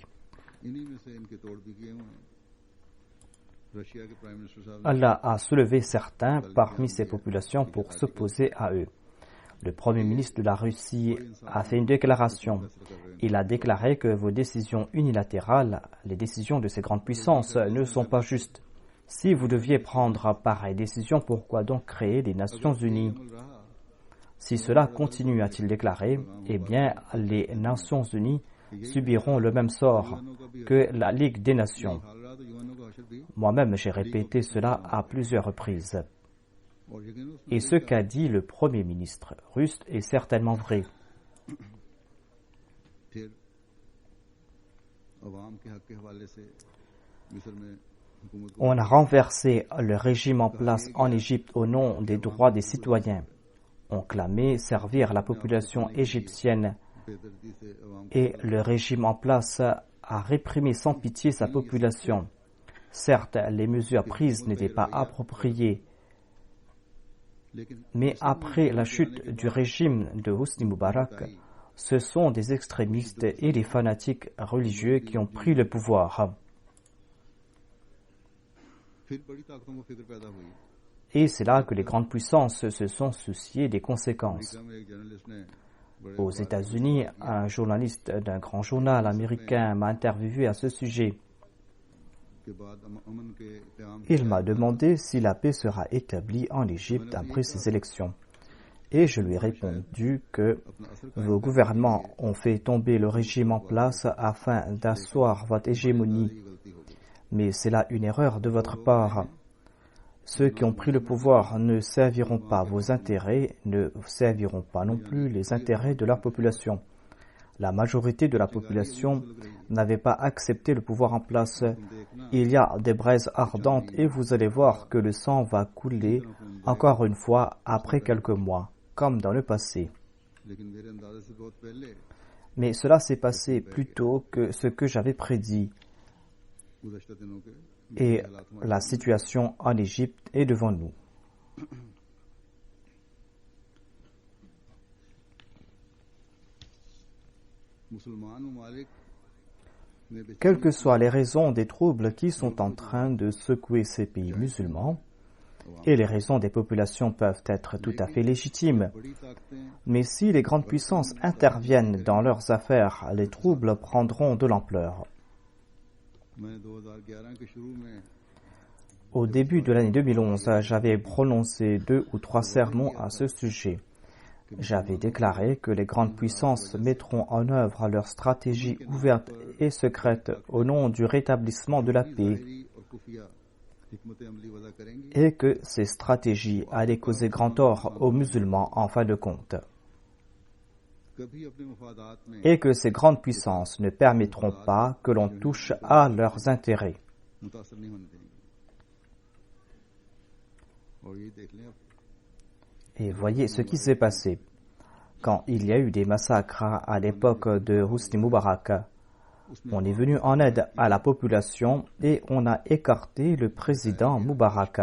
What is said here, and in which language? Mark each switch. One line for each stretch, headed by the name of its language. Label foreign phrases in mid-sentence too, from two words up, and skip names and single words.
Urdu: انہیں میں سے ان کے توڑ بھی کیے ہوئے ہیں رشیا کے
English: prime minister
Urdu: صاحب نے
French: Allah a soulevé certains parmi ces populations pour s'opposer à eux. Le Premier ministre de la Russie a fait une déclaration. Il a déclaré que vos décisions unilatérales, les décisions de ces grandes puissances, ne sont pas justes. Si vous deviez prendre pareille décision, pourquoi donc créer les Nations Unies?
Urdu: عمل رہا
French: Si cela continue, a-t-il déclaré, eh bien, les Nations Unies subiront le même sort que la Ligue des Nations.
Urdu: حال رہا تو یو این او کا حشر بھی
French: Moi-même, j'ai répété cela à plusieurs reprises.
Urdu: اور یقیناً اس میں
French: Et ce qu'a dit le Premier ministre russe est certainement vrai.
Urdu: پھر عوام کے حق کے حوالے سے مصر میں حکومت کو
French: On a renversé le régime en place en Égypte au nom des droits des citoyens. On clamait servir la population égyptienne
Urdu: بے دردی سے عوام
French: et le régime en place a réprimé sans pitié sa population. Certes, les mesures prises n'étaient pas appropriées,
Urdu: लेकिन
French: mais après la chute du régime de Hosni Moubarak, ce sont des extrémistes et des fanatiques religieux qui ont pris le pouvoir.
Urdu: پھر بڑی طاقتوں کو فکر پیدا ہوئی
French: Et c'est là que les grandes puissances se sont souciées des conséquences.
Urdu: امریکہ میں ایک جرنلسٹ نے بڑے
French: Aux États-Unis, un journaliste d'un grand journal américain m'a interviewé à ce sujet.
Urdu: کے بعد امن کے قیام
French: Il m'a demandé si la paix sera établie en Égypte après ces élections. Et je lui ai répondu que vos gouvernements ont fait tomber le régime en place afin d'asseoir votre hégémonie. Mais c'est là une erreur de votre part. Ceux qui ont pris le pouvoir ne serviront pas vos intérêts, ne serviront pas non plus les intérêts de leur population. La majorité de la population n'avait pas accepté le pouvoir en place. Il y a des braises ardentes et vous allez voir que le sang va couler encore une fois après quelques mois, comme dans le passé.
Urdu: لیکن میرے اندازے سے بہت پہلے
French: Mais cela s'est passé plus tôt que ce que j'avais prédit.
Urdu: گزشتہ دنوں کے
French: Et la situation en Égypte est devant nous.
Urdu: مسلمان ممالک میں
French: Quelles que soient les raisons des troubles qui sont en train de secouer ces pays musulmans, et les raisons des populations peuvent être tout à fait légitimes,
Urdu: بڑی طاقتیں
French: mais si les grandes puissances interviennent dans leurs affaires, les troubles prendront de l'ampleur.
Urdu: میں 2011 کے شروع میں
French: Au début de l'année 2011, j'avais prononcé 2 ou 3 sermons à ce sujet. J'avais déclaré que les grandes puissances mettront en œuvre leurs stratégies ouvertes et secrètes au nom du rétablissement de la paix
Urdu: ظاہری اور خفیہ حکمت عملی وضع کریں گی
French: et que ces stratégies allaient causer grand tort aux musulmans en fin de compte
Urdu: کبھی اپنے مفادات میں
French: et que ces grandes puissances ne permettront pas que l'on touche à leurs intérêts.
Urdu: متاثر نہیں ہونے دیں گے اور یہ دیکھ لیں اب
French: Et voyez ce qui s'est passé. Quand il y a eu des massacres à l'époque de Hosni Moubarak, on est venu en aide à la population et on a écarté le président Moubarak.